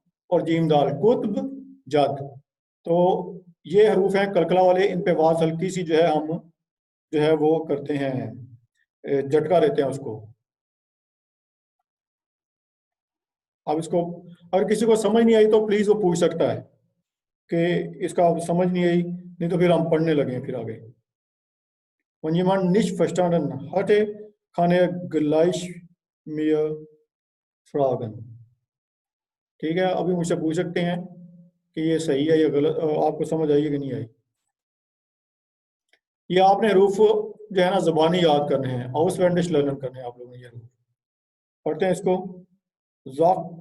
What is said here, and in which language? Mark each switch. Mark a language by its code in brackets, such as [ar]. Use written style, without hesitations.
[ur] اور جیم دال، کتب جد. تو یہ حروف ہیں کلکلا والے، ان پہ واز ہلکی سی جو ہے ہم جو ہے وہ کرتے ہیں، جھٹکا دیتے ہیں اس کو. اب اس کو اگر کسی کو سمجھ نہیں آئی تو پلیز وہ پوچھ سکتا ہے کہ اس کا سمجھ نہیں آئی، نہیں تو پھر ہم پڑھنے لگیں پھر آگے. [de] Wenn jemand nicht verstanden hatte, kann er gleich mir fragen. [ur] ٹھیک ہے، ابھی مجھ سے پوچھ سکتے ہیں کہ یہ صحیح ہے یا غلط، آپ کو سمجھ آئی ہے کہ نہیں آئی. یہ آپ نے حروف جو ہے نا زبانی یاد کرنے ہیں، [de] آؤس وینڈش لرن [ur] کرنے ہیں آپ لوگوں نے. یہ حروف پڑھتے ہیں اس کو. ذوق.